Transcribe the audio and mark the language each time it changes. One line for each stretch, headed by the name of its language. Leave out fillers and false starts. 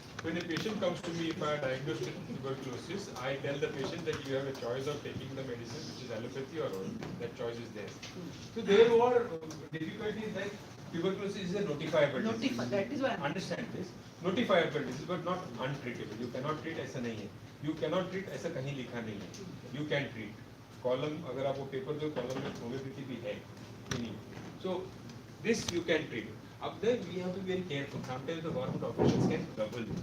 English: When a patient comes to me, if I diagnose tuberculosis, I tell the patient that you have a choice of taking the medicine, which is allopathy or oral. That choice is there. So there were difficulties like tuberculosis is a notifiable disease. That is why I Understand this. Notifiable disease, but not untreatable. You cannot treat
Hindi: ऐसा नहीं है.
English: You cannot treat
Hindi: ऐसा कहीं लिखा नहीं है.
English: You can treat.
Hindi: Column अगर आप वो paper दो, column में homeopathy भी है.
English: So this you can treat. Up there we have to be very careful. Sometimes the government officials can double.